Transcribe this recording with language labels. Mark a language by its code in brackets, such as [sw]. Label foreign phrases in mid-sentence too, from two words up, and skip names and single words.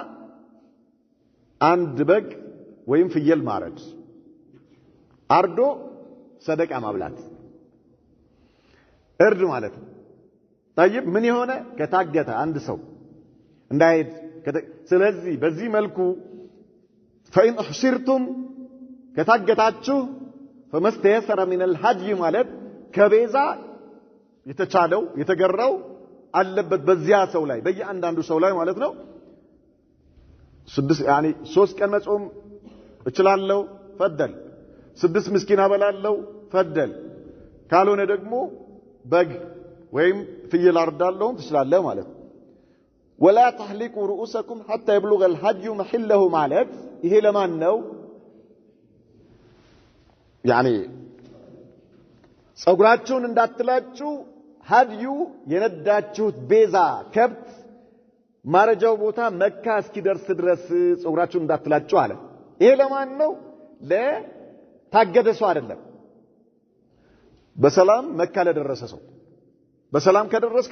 [am] አንድ በግ ወይም ፍየል ማረድ አርዶ ሰደቃ ማብላት እርድ ማለት ነው طيب ምን የሆነ ከታገተ አንድ ሰው እንዳይሄድ ስለዚህ በዚህ መልኩ [ar] فإن أحصرتم [am] ከታገታችሁ [ar] فمستيسر من الحج [am] ማለት ከቤዛ የተቻለው የተገራው አለበት በዚያ ሰው ላይ በየአንዳንዱ ሰው ላይ ማለት ነው 3 ቀን መጾም እችላለሁ ፈደል 6 ምስኪን አበላለሁ ፈደል ካልሆነ ደግሞ በግ ወይም ፍየል አርዳለሁ ትችላለህ ማለት ነው [ar] ولا تحلقوا رؤوسكم حتى يبلغ الحج محله [am] ማለት ይሄ ለማን ነው ጸጉራችሁን እንዳትላጩ ሀዲዩ የነዳችሁት ቤዛ ከብት ማረጃው ቦታ መካ እስኪደርስ ድረስ ጸጉራችሁን እንዳትላጩ አለ ይሄ ለማን ነው ለታገደ ሰው አይደለም በሰላም መካ ለደረሰ ሰው በሰላም ከደረስክ